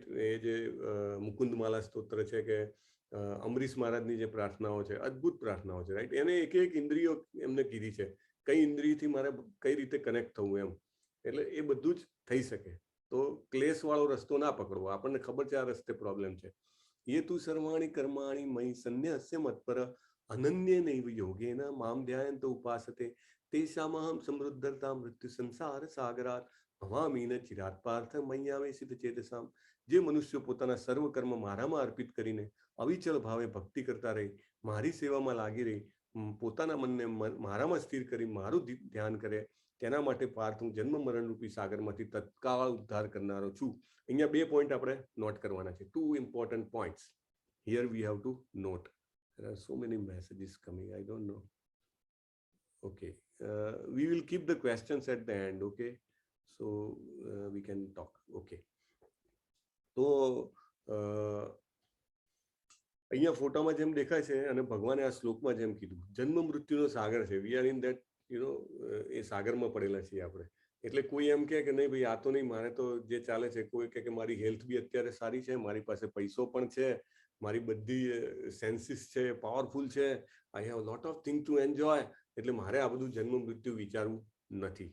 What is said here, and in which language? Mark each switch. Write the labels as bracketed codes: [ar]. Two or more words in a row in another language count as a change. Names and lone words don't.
[gu] એ જે મુકુંદમાલા સ્તોત્ર છે કે અમરીશ મહારાજની જે પ્રાર્થનાઓ છે, અદ્ભુત પ્રાર્થનાઓ છે, રાઈટ? એને એક ઇન્દ્રિયો એમને કીધી છે, કઈ ઇન્દ્રિયથી મારે કઈ રીતે કનેક્ટ થવું એમ. એટલે એ બધું જ થઈ શકે. તો ક્લેશ વાળો રસ્તો ના પકડવો. આપણને ખબર છે આ રસ્તે પ્રોબ્લેમ છે. [sa] ये तु सर्वाणि कर्माणि मयि संन्यस्य मत्पर अनन्यनैव योगेन मां ध्यायन्त उपासते तेषामहं समृद्धता मृत्यु संसार सागरात् भवामि न चिरात् पार्थ मय्यावेशित चेतसाम. [gu] જે મનુષ્યો પોતાના સર્વ કર્મ મારામાં અર્પિત કરીને અવિચલ ભાવે ભક્તિ કરતા રહે, મારી સેવામાં લાગી રહી, પોતાના મનને મારામાં સ્થિર કરી મારું ધ્યાન કરે, તેના માટે પાર્થ હું જન્મ મરણ રૂપી સાગરમાંથી તત્કાળ ઉદ્ધાર કરનારો છું. અહીંયા 2 પોઈન્ટ આપણે નોટ કરવાના છે. [en] 2 important points here we have to note. There are so many messages coming, I don't know. Okay, we will keep the questions at the end, okay? So we can talk. [gu] Okay, તો અહીંયા ફોટામાં જેમ દેખાય છે અને ભગવાને આ શ્લોકમાં જેમ કીધું, જન્મ મૃત્યુનો સાગર છે. [en] We are in that [gu] એ સાગરમાં પડેલા છીએ આપણે. એટલે કોઈ એમ કે નહીં ભાઈ આ તો નહીં, મારે તો જે ચાલે છે, કોઈ કે મારી હેલ્થ બી અત્યારે સારી છે, મારી પાસે પૈસો પણ છે, મારી બધી સેન્સીસ છે, પાવરફુલ છે, [en] I have lot of thing to enjoy, [gu] એટલે મારે આ બધું જન્મ મૃત્યુ વિચારવું નથી.